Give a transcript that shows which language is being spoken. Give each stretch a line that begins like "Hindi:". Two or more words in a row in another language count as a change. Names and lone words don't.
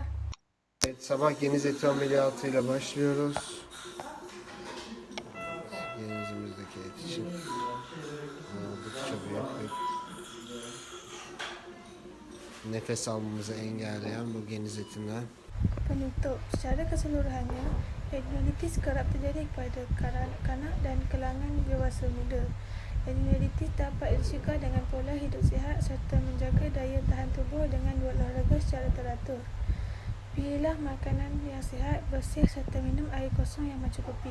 Turkish: Evet, sabah geniz eti ameliyatıyla başlıyoruz. Genizimizdeki et için oldukça büyük bir nefes almamızı engelleyen bu geniz etinden.
Malay: Penutup, secara keseluruhannya, adenoiditis kerap terjadi pada kanak-kanak dan kalangan dewasa muda. Adenoiditis dapat dicegah dengan pola hidup sihat serta menjaga daya tahan tubuh dengan berolahraga secara teratur. Pilihlah makanan yang sihat, bersih serta minum air kosong yang mencukupi.